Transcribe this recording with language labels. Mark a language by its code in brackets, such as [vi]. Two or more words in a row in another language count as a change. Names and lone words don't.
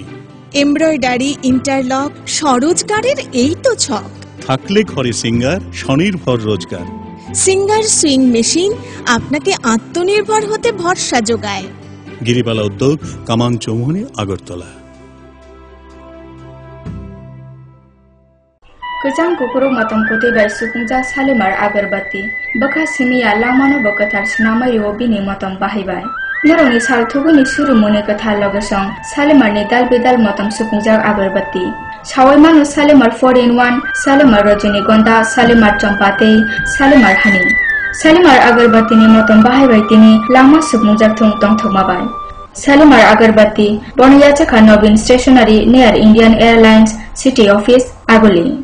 [bn] এমব্রয়ডারি, ইন্টারলক, স্বরোজগারের এই তো ছক। থাকলে ঘরে সিঙ্গার, স্বনির্ভর রোজগার। সিঙ্গার সুইং মেশিন আপনাকে আত্মনির্ভর হতে ভরসা যোগায়। গিরিবালা উদ্যোগ, কামান চৌমুহনী, আগরতলা। [trp] Kejang kukuruk matang putih bai sukungja salimar agarbati baka simiya lamano bakatar sinamai obini matang bahibai. Naroni sarthuguni surumuni kathar logesong salimar ni dal bidal matang sukungja agarbati. Sawai manu salimar 4-in-1, salimar rajinigonda, salimar champate, salimar honey. Salimar agarbati ni matang bahibai tini lama sukungja thung tong thokmabai. Salimar agarbati Bonayachaka Nobin Stationery near Indian Airlines City Office, Agoli.